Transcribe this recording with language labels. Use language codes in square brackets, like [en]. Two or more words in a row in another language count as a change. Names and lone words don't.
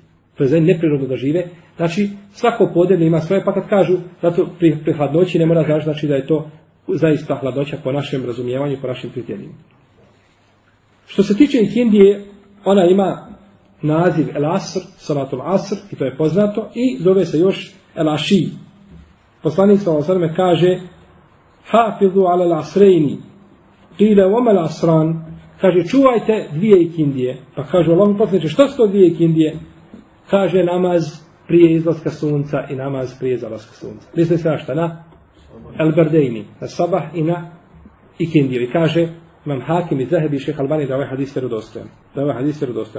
[bs] To je za njih neprirodno da žive. Znači, svako podneblje ima svoje, pa kad kažu da to pri hladnoći ne mora znači da je to zaista hladnoća po našem razumijevanju, po našim kriterijima. Što se tiče ikindije, ona ima naziv El Asr, [ar] صلاة العصر, [bs] i to je poznato, i zove se još El Aši. Poslanik [ar] صلى الله عليه وسلم [bs] kaže [ar] حافظوا على العصرين قيل وما العصران, [bs] kaže čuvajte 2 ikindije. Pa kaže Allahu poslaniče, što su to 2 ikindije? Kaže namaz prije izlaska sunca i namaz prije zalaska sunca. Misli se na šta? Na el-bardejni, na sabah i na ikindiju. I kaže Imam Hakim i Zahebi i Šejh Albani da ovaj hadis vjerodostojan.